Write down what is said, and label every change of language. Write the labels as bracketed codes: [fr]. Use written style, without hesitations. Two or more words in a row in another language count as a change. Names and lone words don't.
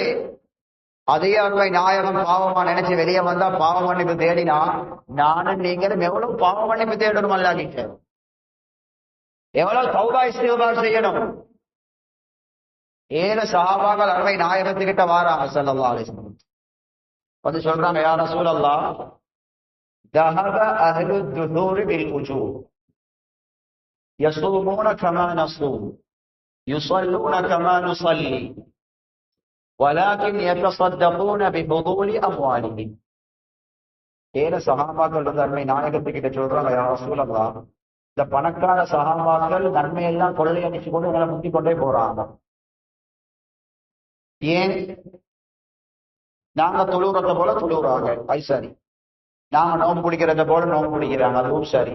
[ta] அதே அருமை நாயகம் பாவமா நினைச்சு வெளியே வந்தா பாவ மன்னிப்பு தேடினா நானும் நீங்களும் எவ்வளவு பாவ மன்னிப்பு தேடணும் அல்லாஹ் கிட்ட? எவ்வளவு [ar] توبة استغفار [ta] செய்யணும்? 7 சஹாபாக்கள் அருமை நாயகத்துக்கிட்ட வாராங்க [ar] صلى الله عليه وسلم. [ta] வந்து சொல்றாங்க, [ar] يا رسول الله, ذهب أهل الدثور بالأجور يصومون كما نصوم يصلون كما نصلي ولكن يتصدقون بفضول أموالهم. [ta] 7 சஹாபாக்கள் வந்து அருமை நாயகத்துக்கிட்ட சொல்றாங்க, [ar] يا رسول الله, [ta] இந்த பணக்கார சஹாபாக்கள் நன்மையெல்லாம் கொள்ளையடிச்சு கொண்டு எங்களை முந்தி கொண்டே போறாங்க. ஏன்? நாங்க தொழுறத போல தொழுறாங்க, அது சரி. நாங்க நோம்பு பிடிக்கிறத போல நோம்பு பிடிக்கிறாங்க, அதுவும் சரி.